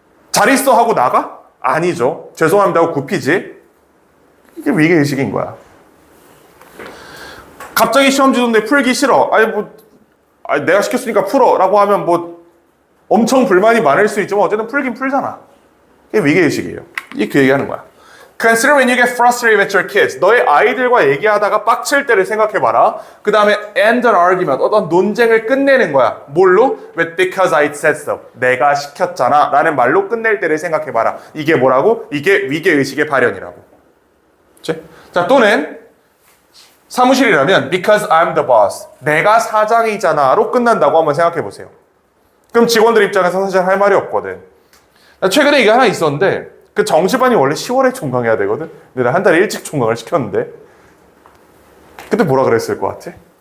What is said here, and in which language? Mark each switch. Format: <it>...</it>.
<ko>잘 있어 하고 나가? 아니죠. 죄송합니다 하고 굽히지. 이게 위계의식인 거야. 갑자기 시험 주던데 풀기 싫어. 아니 내가 시켰으니까 풀어 라고 하면 뭐 엄청 불만이 많을 수 있지만 어쨌든 풀긴 풀잖아. 이게 위계의식이에요. 이 그 얘기하는 거야.</ko> <en>Consider when you get frustrated with your kids.</en> <ko>너의 아이들과 얘기하다가 빡칠 때를 생각해봐라. 그 다음에</ko> <en>end an argument.</en> <ko>어떤 논쟁을 끝내는 거야. 뭘로?</ko> <en>With because I said so.</en> <ko>내가 시켰잖아. 라는 말로 끝낼 때를 생각해봐라. 이게 뭐라고? 이게 위계의식의 발현이라고. 그치? 자, 또는 사무실이라면</ko> <en>because I'm the boss.</en> <ko>내가 사장이잖아. 로 끝난다고 한번 생각해보세요. 그럼 직원들 입장에서 사실 할 말이 없거든. 최근에 이게 하나 있었는데 그 정시반이 원래 10월에 종강해야 되거든. 근데 나 한 달 일찍 종강을 시켰는데 그때 뭐라 그랬을 것 같아?</ko>